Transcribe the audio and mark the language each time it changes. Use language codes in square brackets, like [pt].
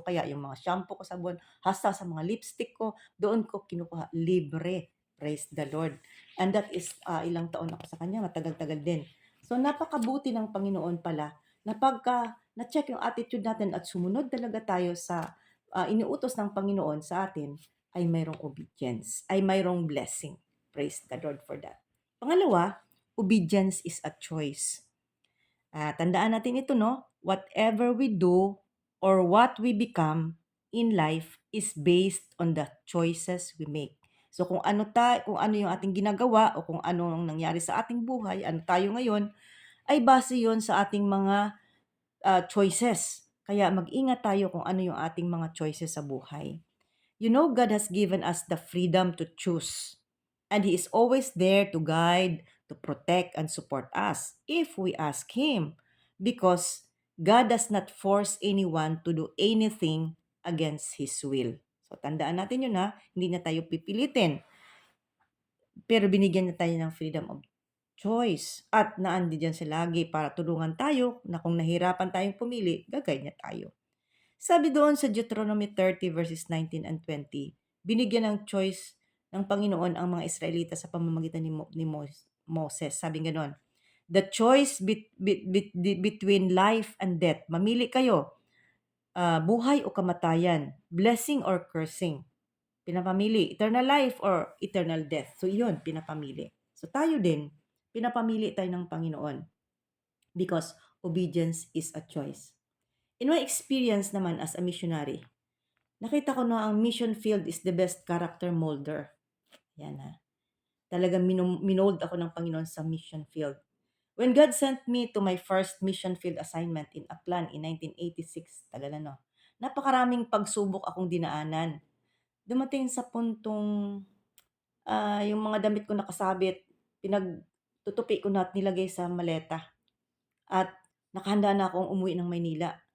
[tl] Kaya yung mga shampoo ko, sabon, hasta sa mga lipstick ko, doon ko kinukuha, libre. [en] Praise the Lord. And that is, [tl] ilang taon ako sa kanya, matagal-tagal din. So, napakabuti ng Panginoon pala na pagka na-check yung attitude natin at sumunod talaga tayo sa, iniutos ng Panginoon sa atin, ay mayroong obedience, ay mayroong blessing. [en] Praise the Lord for that. Pangalawa, obedience is a choice. [tl] Tandaan natin ito 'no, [en] whatever we do or what we become in life is based on the choices we make. [tl] So kung ano yung ating ginagawa o kung ano ang nangyari sa ating buhay, ano tayo ngayon, ay base yon sa ating mga, choices. Kaya mag-ingat tayo kung ano yung ating mga choices sa buhay. [en] You know, God has given us the freedom to choose, and He is always there to guide, to protect, and support us if we ask Him, because God does not force anyone to do anything against His will. [tl] So, tandaan natin yun ha, hindi na tayo pipilitin, pero binigyan na tayo ng freedom of choice at naandiyan siya lagi para tulungan tayo na kung nahirapan tayong pumili, gagay niya tayo. Sabi doon sa Deuteronomy 30 verses 19 and 20, binigyan ng choice ng Panginoon ang mga Israelita sa pamamagitan ni Moses. [en] Sabi gano'n, "The choice between life and death. [tl] Mamili kayo, buhay o kamatayan, [en] blessing or cursing." [tl] Pinapamili, [en] eternal life or eternal death. [tl] So, yun, pinapamili. So, tayo din, pinapamili tayo ng Panginoon [en] because obedience is a choice. In my experience naman as a missionary, [tl] nakita ko na ang [en] mission field is the best character molder. [tl] Yan ha. Talagang minold ako ng Panginoon sa mission field. [en] When God sent me to my first mission field assignment in Aklan in 1986, [tl] tagal na no, napakaraming pagsubok akong dinaanan. dumating sa puntong, yung mga damit ko nakasabit, pinagtutupi ko na at nilagay sa maleta at nakahanda na akong umuwi ng Maynila.